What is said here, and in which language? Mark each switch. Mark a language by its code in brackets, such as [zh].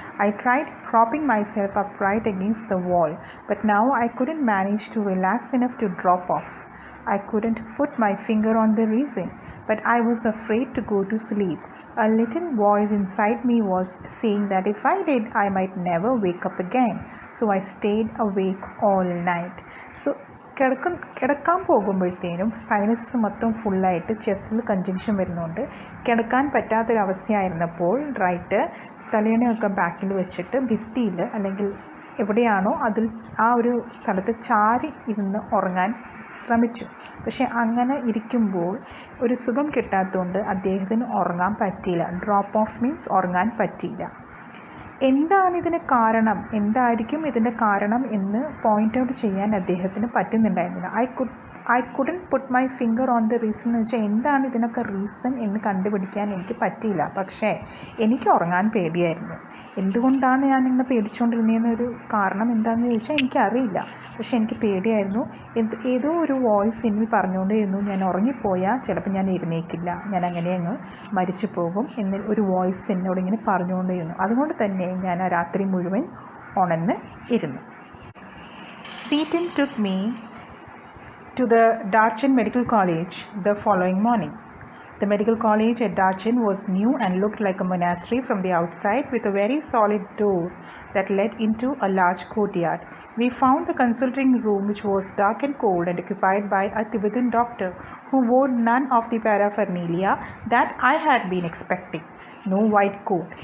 [en] I tried propping myself upright against the wall, but now I couldn't manage to relax enough to drop off. I couldn't put my finger on the reason, but I was afraid to go to sleep. A little voice inside me was saying that if I did, I might never wake up again. So I stayed awake all night. [ml] So കിടക്കാൻ പോകുമ്പോഴത്തേനും sinus മൊത്തം ഫുള്ളായിട്ട് ചെസ്റ്റിൽ കഞ്ചങ്ഷൻ വരുന്നുണ്ട്. കിടക്കാൻ പറ്റാത്തൊരവസ്ഥയായിരുന്നപ്പോൾ right തലേണയൊക്കെ ബാക്കിൽ വെച്ചിട്ട് ഭിത്തിയിൽ അല്ലെങ്കിൽ എവിടെയാണോ അതിൽ ആ ഒരു സ്ഥലത്ത് ചാരി ഇരുന്ന് ഉറങ്ങാൻ ശ്രമിച്ചു. പക്ഷേ അങ്ങനെ ഇരിക്കുമ്പോൾ ഒരു സുഖം കിട്ടാത്തതുകൊണ്ട് അദ്ദേഹത്തിന് ഉറങ്ങാൻ പറ്റിയില്ല. [en] drop off means [ml] ഉറങ്ങാൻ പറ്റിയില്ല. എന്താണ് ഇതിന് കാരണം, എന്തായിരിക്കും ഇതിൻ്റെ കാരണം എന്ന് പോയിൻ്റ് ഔട്ട് ചെയ്യാൻ അദ്ദേഹത്തിന് പറ്റുന്നുണ്ടായിരുന്നില്ല. [en] I couldn't put my finger on the reason [ml] എന്ന് വെച്ചാൽ എന്താണ് ഇതിനൊക്കെ റീസൺ എന്ന് കണ്ടുപിടിക്കാൻ എനിക്ക് പറ്റിയില്ല. പക്ഷേ എനിക്ക് ഉറങ്ങാൻ പേടിയായിരുന്നു. എന്തുകൊണ്ടാണ് ഞാൻ ഇങ്ങനെ പേടിച്ചുകൊണ്ടിരുന്നതെന്നൊരു കാരണം എന്താണെന്ന് ചോദിച്ചാൽ എനിക്കറിയില്ല. പക്ഷേ എനിക്ക് പേടിയായിരുന്നു. ഏതോ ഒരു വോയിസ് എന്നിൽ പറഞ്ഞുകൊണ്ടിരുന്നു, ഞാൻ ഉറങ്ങിപ്പോയാൽ ചിലപ്പോൾ ഞാൻ എഴുന്നേക്കില്ല, ഞാൻ അങ്ങനെ അങ്ങ് മരിച്ചു പോകും എന്ന് ഒരു വോയിസ് എന്നോട് ഇങ്ങനെ പറഞ്ഞുകൊണ്ടിരുന്നു. അതുകൊണ്ട് തന്നെ ഞാൻ ആ രാത്രി മുഴുവൻ ഉണർന്ന് ഇരുന്നു. [en] Seaton took me to the Darchen Medical College the following morning. The medical college at Darchen was new and looked like a monastery from the outside, with a very solid door that led into a large courtyard. We found the consulting room, which was dark and cold and occupied by a Tibetan doctor who wore none of the paraphernalia that I had been expecting. No white coat.